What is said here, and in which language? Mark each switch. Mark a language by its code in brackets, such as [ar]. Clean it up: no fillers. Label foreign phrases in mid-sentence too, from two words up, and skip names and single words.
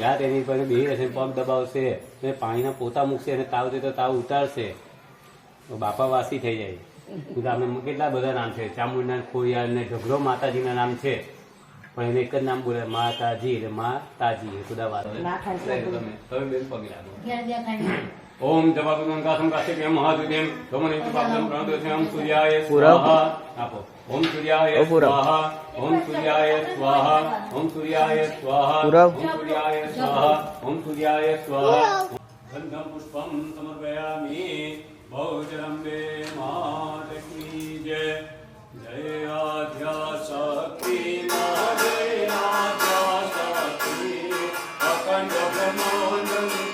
[gu] રાત એની પર બેસી રહેશે પગ દબાવશે અને પાણીના પોતા મૂકશે અને તાવ છે તો તાવ ઉતારશે તો બાપા વાસી થઈ જાય આપણે કેટલા બધા નામ છે ચામુંડા ખોડિયાર ને ઢગલો માતાજીના નામ છે પણ એને એક જ નામ બોલે માતાજી એટલે માતાજી એ ખુદા વાત તમે બેન પગી લાગો [sa] ओम जपाकुंकासं काश्यपेयं महादुर्यं सोमनित्युपाब्दं प्रणतोषं सूर्याय स्वाहा आपो ओम सूर्याय स्वाहा ओम सूर्याय स्वाहा ओम सूर्याय स्वाहा ओम सूर्याय स्वाहा ओम सूर्याय स्वाहा गंधं पुष्पं समर्पयामि बहुजलम्बे मातकी जय जय आद्या शक्ति जय आद्या शक्ति अखंड ब्रह्मानंद